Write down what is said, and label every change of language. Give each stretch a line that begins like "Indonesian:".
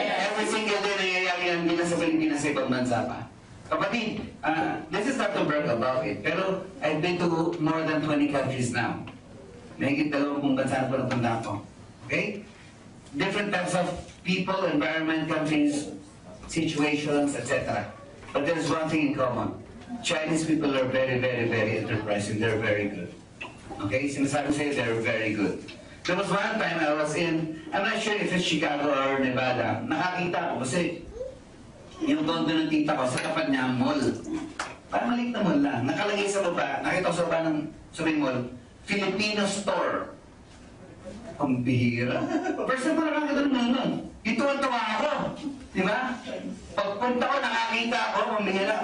English: Every single day
Filipino: nangyayari ang bilang sa Pilipinas sa ibang bansa pa. Kapatid,
English: this is not to brag about it,
Filipino: pero
English: I've been to more than 20 countries now.
Filipino: Mahigit 20 bansa na po napunta ko.
English: Okay? Different types of people, environment, countries, situations, etc. But there's one thing in common. Chinese people are very, very, very enterprising. They're very good. Okay?
Filipino: Sinasabi sa'yo,
English: they're very good. There was one time I was in, I'm not sure if it's Chicago or Nevada,
Filipino: nakakita ko kasi yung tondo ng tita ko, sa tapat niya ang mall. Parang maliit na mall lang. Nakalagay sa baba, nakita ko sa baba ng sabi mall, Filipino store. Ang bihira.
English: First time
Filipino: ko nakakita ng nun. Ito ang tawa ako. Di ba? Pagpunta ko, nakakita ako, ang bihira.